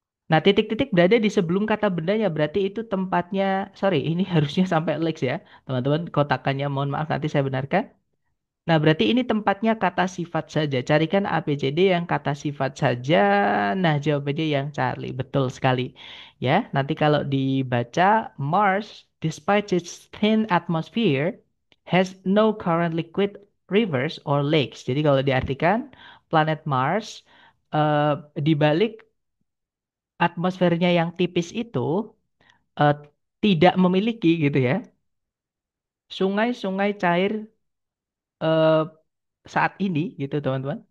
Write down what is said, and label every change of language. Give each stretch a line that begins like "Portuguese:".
Indonesian: Nah, titik-titik berada di sebelum kata bendanya, berarti itu tempatnya, sorry, ini harusnya sampai lakes ya. Teman-teman, kotakannya mohon maaf nanti saya benarkan. Nah, berarti ini tempatnya kata sifat saja. Carikan ABCD yang kata sifat saja. Nah, jawabannya yang Charlie. Betul sekali. Ya, nanti kalau dibaca,
English: Mars, despite its thin atmosphere, has no current liquid rivers or lakes.
Indonesian: Jadi kalau diartikan, planet Mars, eh, di balik atmosfernya yang tipis itu, eh, tidak memiliki gitu ya, sungai-sungai cair eh, saat ini gitu teman-teman.